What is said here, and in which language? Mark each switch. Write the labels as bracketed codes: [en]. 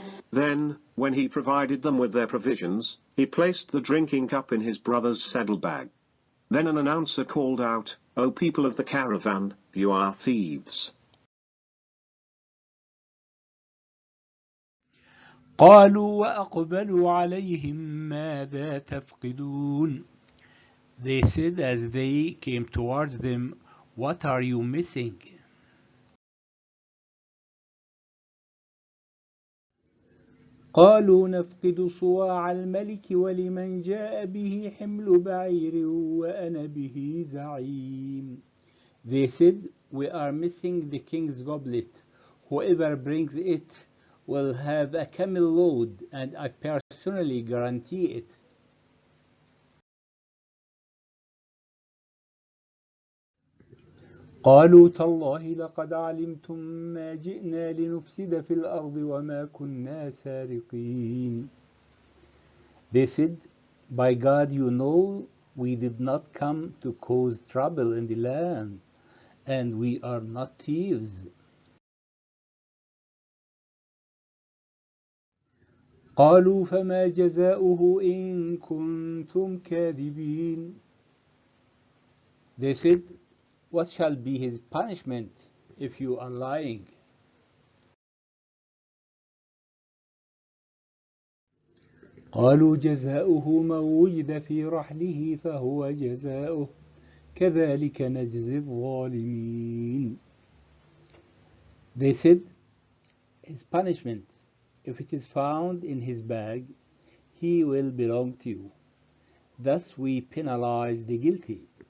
[en] Then, when he provided them with their provisions, he placed the drinking cup in his brother's saddlebag. Then an announcer called out, "O people of the caravan, you are thieves." [ar] قالوا وأقبلوا عليهم ماذا تفقدون. [en] They said as they came towards them, what are you missing? [ar] قالوا نفقد صواع الملك ولمن جاء به حمل بعير وأنا به زعيم. [en] They said, we are missing the king's goblet. Whoever brings it will have a camel load, and I personally guarantee it. [ar] قالوا تالله لقد علمتم ما جئنا لنفسد في الأرض وما كنا سارقين. [en] They said, by God, you know we did not come to cause trouble in the land, and we are not thieves. [ar] قالوا فما جزاؤه إن كنتم كاذبين. [en] They said, what shall be his punishment if you are lying? [ar] قالوا جزاؤه من وجد في رحله فهو جزاؤه كذلك نجزي الظالمين. [en] They said, his punishment, if it is found in his bag, he will belong to you. Thus we penalize the guilty.